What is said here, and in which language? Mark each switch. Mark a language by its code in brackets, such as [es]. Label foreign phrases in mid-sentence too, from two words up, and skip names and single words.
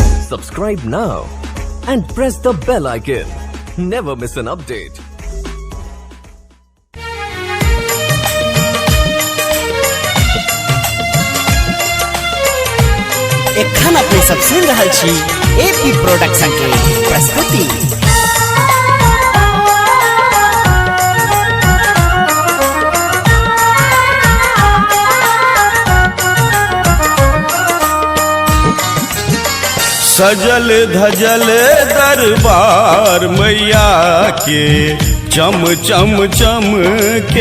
[en] Subscribe now and press the bell icon. Never miss an update. [mai] एखन अपने सब सुन रहल छी एपी प्रोडक्शन के प्रस्तुति। सजल धजल दरबार मैया के चम चम चम के,